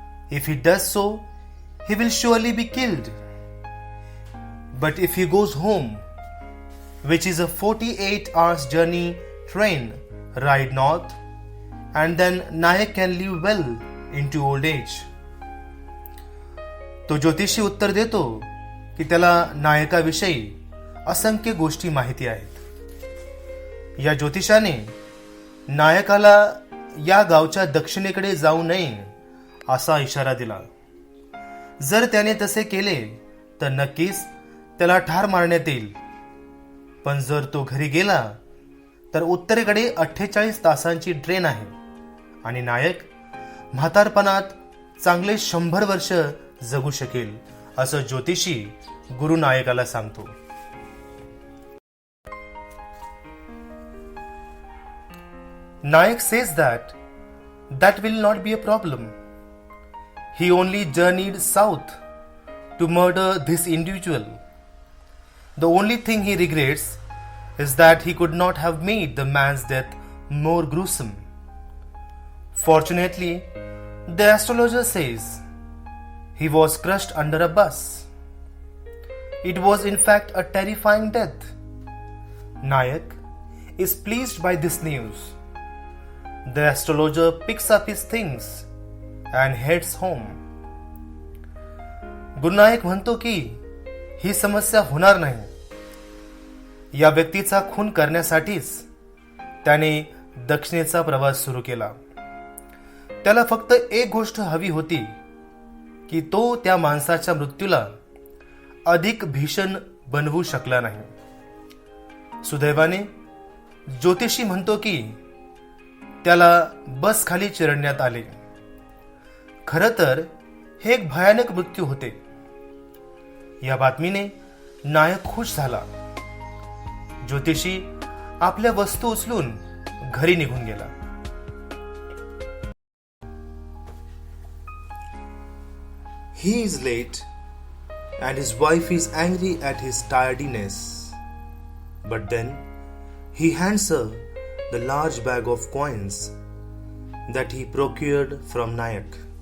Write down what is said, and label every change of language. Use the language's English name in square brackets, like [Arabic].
[English] If he does so, he will surely be killed. But if he goes home, which is a 48 hours journey train ride north, and then Nayak can live well into old age. [Marathi] तो ज्योतिषी उत्तर देतो की त्याला नायकाविषयी असंख्य गोष्टी माहिती आहेत. या ज्योतिषाने नायकाला या गावच्या दक्षिणेकडे जाऊ नये असा इशारा दिला. जर त्याने तसे केले तर नक्कीच त्याला ठार मारण्यात येईल. पण जर तो घरी गेला तर उत्तरेकडे 48 तासांची ट्रेन आहे आणि नायक म्हातारपणात चांगले 100 वर्ष जगू शकेल असं ज्योतिषी गुरु नायकाला सांगतो. [English] Nayak says that will not be a problem. He only journeyed south to murder this individual. The only thing he regrets is that he could not have made the man's death more gruesome. Fortunately, the astrologer says he was crushed under a bus. It was in fact a terrifying death. Nayak is pleased by this news. The astrologer picks up his things and heads home. [Marathi] गुरुनायक म्हणतो की ही समस्या होणार नाही. या व्यक्तीचा खून करण्यासाठीच त्याने दक्षिणेचा प्रवास सुरू केला. त्याला फक्त एक गोष्ट हवी होती की तो त्या माणसाच्या मृत्यूला अधिक भीषण बनवू शकला नाही. सुदैवाने ज्योतिषी म्हणतो की त्याला बस खाली चिरडण्यात आले. खरं तर हे एक भयानक मृत्यू होते. या बातमीने नायक खुश झाला. ज्योतिषी आपल्या वस्तू उचलून घरी निघून गेला. [English] He is late and his wife is angry at his tardiness. But then he hands her the large bag of coins that he procured from Nayak.